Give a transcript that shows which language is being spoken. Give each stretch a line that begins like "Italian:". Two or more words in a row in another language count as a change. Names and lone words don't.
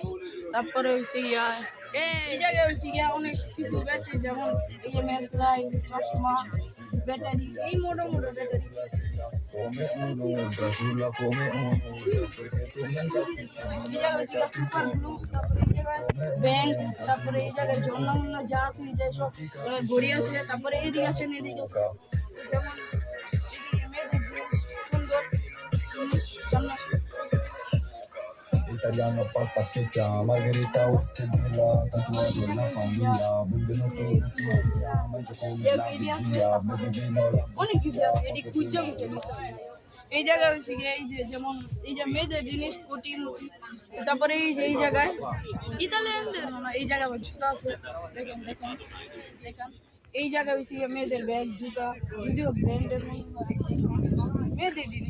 Bangla: তারপরে হচ্ছে এই জায়গায় অনেক কিছু বেচে, যেমন এই যে
English: match light,
Bangla: চশমা, ব্যাটারি, এই মোটো ব্যাটারি। ব্যাংক, তারপরে এই জায়গায় অন্যান্য যা আছে, সব ঘড়ি আছে। তারপরে এদিকে আসেন, এদিকে যেমন
Italian: Italiano, pasta, pizza, margherita, whisky, birra, tatuaggio, la famiglia, benvenuto in Florida, mangio con la vigilia, bevi vino,
Bangla: অনেক কিছু আছে, এটি খুঁজে এই জায়গায় হচ্ছে গিয়ে এই যে যেমন এই যে মেয়েদের জিনিস, কোটি মুটি। তারপরে এই জায়গায় ইতালিয়ানদের এই জায়গায় জুতা আছে, দেখেন দেখেন দেখেন। এই জায়গায় হচ্ছে গিয়ে মেয়েদের ব্যাগ, জুতা, যদিও ব্র্যান্ডের মেয়েদের জিনিস।